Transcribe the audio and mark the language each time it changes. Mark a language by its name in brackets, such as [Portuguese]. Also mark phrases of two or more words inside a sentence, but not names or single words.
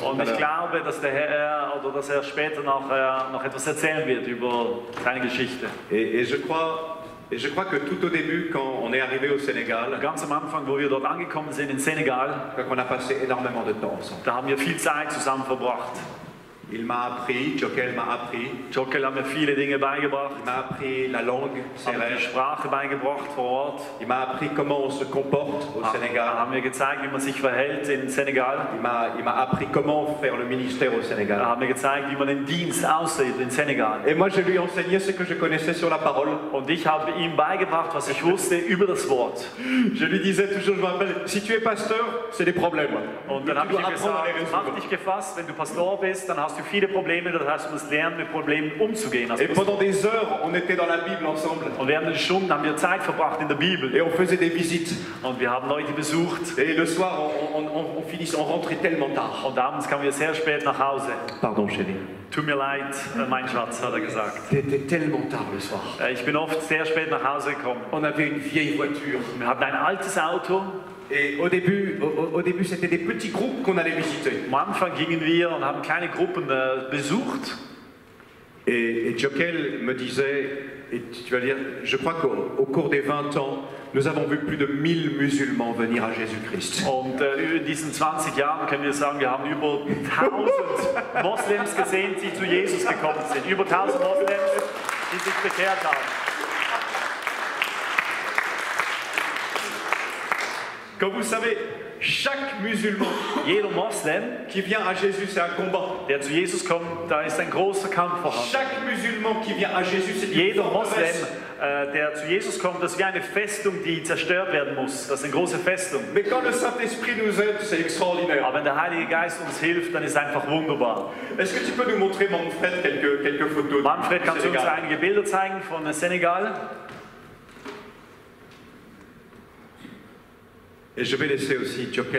[German] Und ich glaube, dass der Herr oder dass er später noch etwas erzählen wird über seine Geschichte. [French] Et je crois que tout au début, quand on est arrivé au Sénégal, [German] ganz am Anfang, wo wir dort angekommen sind in Senegal, [French] on a passé énormément de temps ensemble. [German] Da haben wir viel Zeit zusammen verbracht. [French] Il m'a appris, Jokel m'a appris. [German] Jokel hat mir viele Dinge beigebracht. [French] Il m'a appris la langue, [German] die Sprache beigebracht vor Ort. [French] Il m'a appris comment on se comporte au Sénégal. [German] Haben mir gezeigt, wie man sich verhält in Senegal. [French] Il m'a appris comment faire le ministère au Sénégal. [German] Haben mir gezeigt, wie man den Dienst aussieht in Senegal. [French] Et moi je lui ai enseigné ce que je connaissais sur la parole. [German] Und ich habe ihm beigebracht, was ich wusste über das Wort. [French] Je lui disais toujours, je me rappelle, si tu es pasteur, c'est des problèmes. [German] Und dann habe ich ihm gesagt, mach dich gefasst, wenn du Pastor bist, dann hast du viele Probleme, das heißt, du musst lernen, mit Problemen umzugehen. [French] Et pendant des heures, on était dans la Bible ensemble. [German] Und während der Stunden haben wir Zeit verbracht in der Bibel. [French] Et on faisait des visites. [German] Und wir haben Leute besucht. [French] Et le soir, on rentrait tellement tard. [German] Und abends kamen wir sehr spät nach Hause. [French] Pardon, chérie. [German] Tut mir leid, mein Schatz, hat er gesagt. [French] C'était tellement tard le soir. [German] Ich bin oft sehr spät nach Hause gekommen. [French] On avait une vieille voiture. [German] Wir hatten ein altes Auto. [French] Et au début c'était des petits groupes qu'on allait visiter. [German] Am Anfang gingen wir und haben kleine Gruppen besucht. [French] Et Jokel me disait, et tu vas dire, je crois qu'au cours des 20 ans, nous avons vu plus de 1000 musulmans venir à Jésus-Christ. [German] Und in diesen 20 Jahren können wir sagen, wir haben über 1000 Moslems gesehen, die zu Jesus gekommen sind. Über 1000 Moslems, die sich bekehrt haben. [French] Comme vous savez, chaque musulman [German] jeder Moslem [French] qui vient à Jésus, c'est un combat. [German] Der zu Jesus kommt, da ist ein großer Kampf vorhanden. [French] Chaque musulman qui vient à Jésus, c'est [German] jeder Moslem, der zu Jesus kommt, das ist wie eine Festung, die zerstört werden muss. Das ist eine große Festung. [French] Mais quand le Saint-Esprit nous aide, c'est extraordinaire. [German] Aber wenn der Heilige Geist uns hilft, dann ist es einfach wunderbar. [French] Est-ce que tu peux nous montrer, Manfred, quelques photos? [German] Manfred, kannst du uns einige Bilder zeigen von Senegal? [French] Et je vais laisser aussi Jokel.